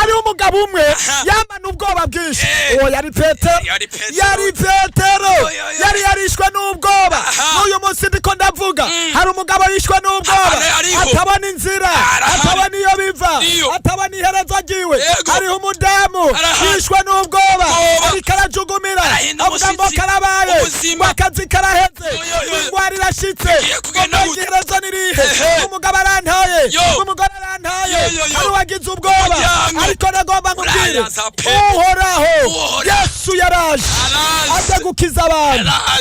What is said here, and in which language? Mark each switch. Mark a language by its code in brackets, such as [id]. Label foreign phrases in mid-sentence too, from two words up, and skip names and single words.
[rn] Ari umugabo umwe Aha. yamana ubwoba bwinshi. Eh. Uwo yari Petero. Yari Petero. Yari Petero. Yo, yo, yo. Yari yarishwe n'ubwoba. Aha. N'uyu munsi ndiko ndavuga. Mm. Hari umugabo yishwe n'ubwoba. Aha, ariho. Atabona inzira. Arahari. Atabona iyo biva. Iyo. Atabona iherezo ryiwe. Yego. Hariho umudamu Arahari. yishwe n'ubwoba. Ubwoba. Ariko arajugumira. Arahinda Avuga ngo umushyitsi. karabaye. Ubuzima. Ngo akazi karaheze. Yo, yo, yo. Indwara irashitse. Igiye kugenda Ngo gute? iherezo ni rihe? Ehe. Umugabo arantaye. Yo. Umugore arantaye. Yo, yo, yo. Hari uwagize ubwoba. Umuryango. Ariko nagomba nkubwire. Urayaza pe. Uhoraho. Uhoraho. Yesu yaraje. Araje. Aje gukiza abantu. Yaraje.